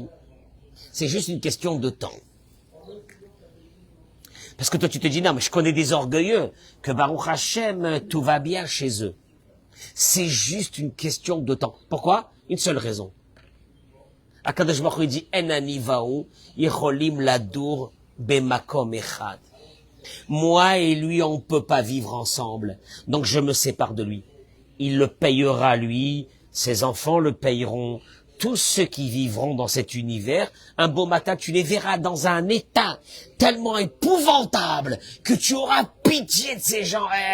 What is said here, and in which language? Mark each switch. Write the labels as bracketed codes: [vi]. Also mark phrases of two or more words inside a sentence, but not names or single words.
[fr] C'est juste une question de temps. Parce que toi, tu te dis, non, mais je connais des orgueilleux, que [he] ברוך השם, [fr] tout va bien chez eux. C'est juste une question de temps. Pourquoi? Une seule raison. [he] הקדוש ברוך הוא [fr] dit, [he] אין אני והוא יכולים לדור במקום אחד. [fr] Moi et lui, on ne peut pas vivre ensemble. Donc je me sépare de lui. Il le payera lui, ses enfants le payeront. Tous ceux qui vivront dans cet univers, un beau matin, tu les verras dans un état tellement épouvantable que tu auras pitié de ces gens.